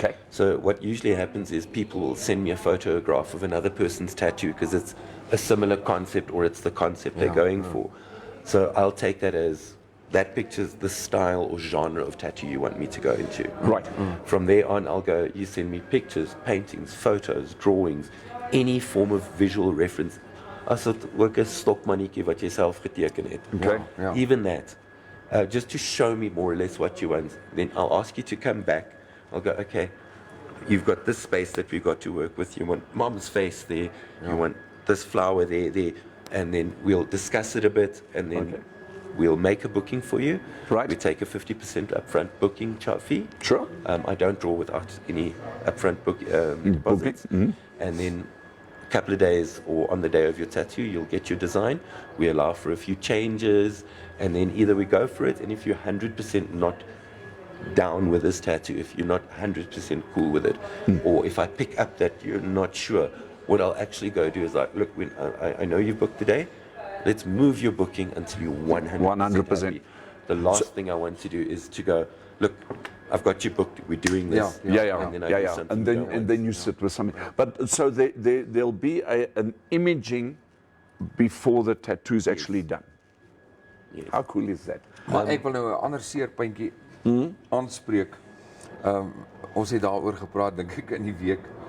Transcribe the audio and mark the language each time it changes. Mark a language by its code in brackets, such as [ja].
[en] So what usually happens is people will send me a photograph of another person's tattoo because it's a similar concept, or it's the concept they're going for. So I'll take that as that picture's the style or genre of tattoo you want me to go into. From there on, I'll go, you send me pictures, paintings, photos, drawings, any form of visual reference. [af] As dit ook 'n stokmannetjie wat jy self geteken het. [en] Even that. Just to show me more or less what you want. Then I'll ask you to come back. I'll go, okay, you've got this space that we've got to work with. You want mom's face there. You want this flower there. And then we'll discuss it a bit, and then we'll make a booking for you. We take a 50% upfront booking fee. I don't draw without any upfront deposits. And then a couple of days, or on the day of your tattoo, you'll get your design. We allow for a few changes, and then either we go for it, and if you're 100% not down with this tattoo, if you're not 100% cool with it, or if I pick up that you're not sure, what I'll actually go do is like, look, when I know you booked today, let's move your booking until you're 100% happy. The last thing I want to do is to go, look, I've got you booked, we're doing this. And then you sit with something. But so there'll be an imaging before the tattoo's actually done. How cool is that? [af] Maar ek wil nou 'n ander seerpuntjie aanspreek. Ons het daaroor gepraat, dink ek, in die week.